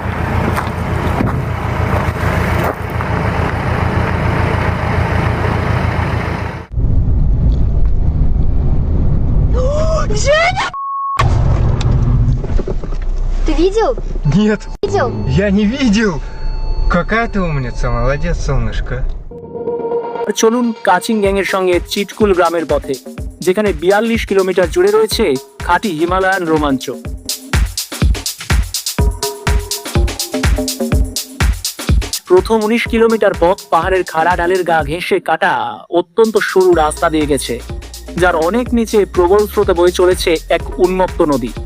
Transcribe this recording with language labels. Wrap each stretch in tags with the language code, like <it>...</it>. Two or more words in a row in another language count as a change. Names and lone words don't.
<ru>Ты видел? Нет, Видел? я не видел. Какая ты умница, молодец, солнышко.</ru> <bn>চলুন কাচিংগ্যাং এর সঙ্গে চিটকুল গ্রামের পথে, যেখানে 42 কিলোমিটার জুড়ে রয়েছে খাঁটি হিমালয়ান রোমাঞ্চ। প্রথম 19 কিলোমিটার পথ পাহাড়ের খাড়া ঢালের গা ঘেঁষে কাটা অত্যন্ত সরু রাস্তা দিয়ে গেছে, যার অনেক নিচে প্রবল স্রোতে বয়ে চলেছে এক উন্মুক্ত নদী।</bn>